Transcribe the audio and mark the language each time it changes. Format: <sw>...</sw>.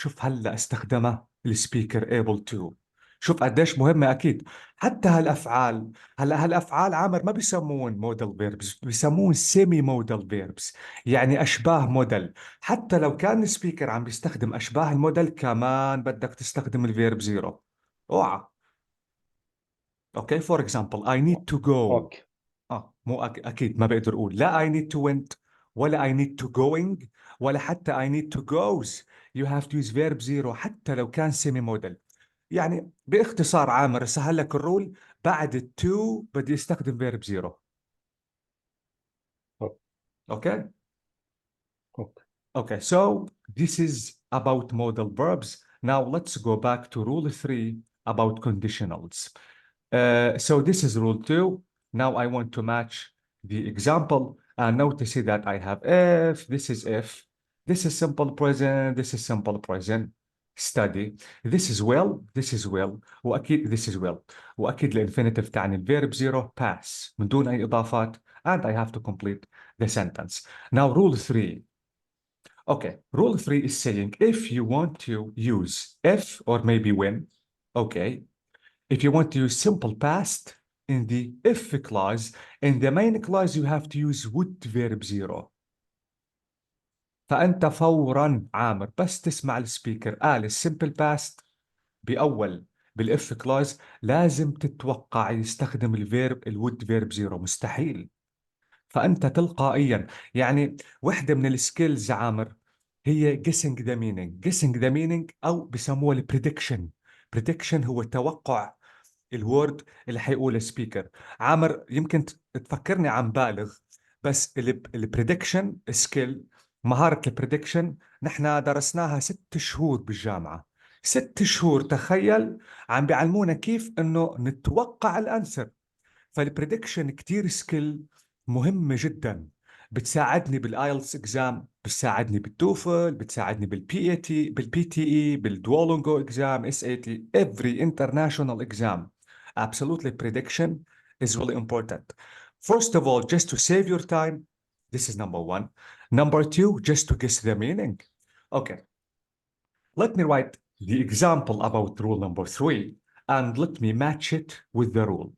<ar>شوف هلا استخدمها السبيكر</ar> <en>able to،</en> <ar>شوف قديش مهمة. أكيد حتى هالأفعال، هلا هالأفعال عامر ما بيسمون موديل فيربس، بيسمون سيمي موديل فيربس، يعني أشباه موديل. حتى لو كان السبيكر عم بيستخدم أشباه الموديل كمان بدك تستخدم الفيرب زيرو. اوعى.</ar> <en>Okay for example I need to go. Okay</en> <ar>مو اكيد ما بقدر اقول لا</ar> <en>I need to went ولا I need to going</en> <ar>ولا حتى</ar> <en>I need to goes. You have to use verb zero</en> <ar>حتى لو كان</ar> <en>semi model.</en> <ar>يعني باختصار عامر سهل لك الرول، بعد التو بدي استخدم verb zero.</ar> <en>Okay okay okay okay, so this is about modal verbs. Now let's go back to rule 3 about conditionals. So this is rule 2. Now I want to match the example and notice that I have if, this is if, this is simple present, this is simple present, study, this is will, this is will, وأكيد this is will،</en> <ar>وأكيد الانفينيتيف تعني الفيرب</ar> <en>zero pass</en> <ar>من دون أي إضافات</ar> <en>and I have to complete the sentence. Now rule 3. Okay, rule 3 is saying if you want to use if or maybe when, okay, if you want to use simple past in the if clause, in the main clause you have to use would verb zero.</en> <ar>فأنت فورا عامر بس تسمع السبيكر قال السمبل باست بأول بالإف كلاوز لازم تتوقع يستخدم الفيرب الود فيرب زيرو، مستحيل. فأنت تلقائيا يعني وحدة من السكيلز عامر هي</ar> <en>guessing the meaning</en> <ar>أو بسموه البريدكشن. prediction هو توقع الوورد اللي حيقوله السبيكر. عامر يمكن تفكرني عم بالغ، بس البريدكشن سكيل، مهارة البريدكشن نحن درسناها 6 شهور بالجامعة. 6 شهور تخيل عم بيعلمونا كيف انه نتوقع الانسر. فالبريدكشن كتير سكيل مهمة جدا، بتساعدني بالايلتس اكزام، بتساعدني بالتوفل، بتساعدني بالبي تي اي، بالدولونجو اكزام، اس اي تي،</ar> <en>every international exam. Absolutely, prediction is really important. First of all, just to save your time, this is number 1. Number 2, just to guess the meaning. Okay, let me write the example about rule number 3 and let me match it with the rule.</en>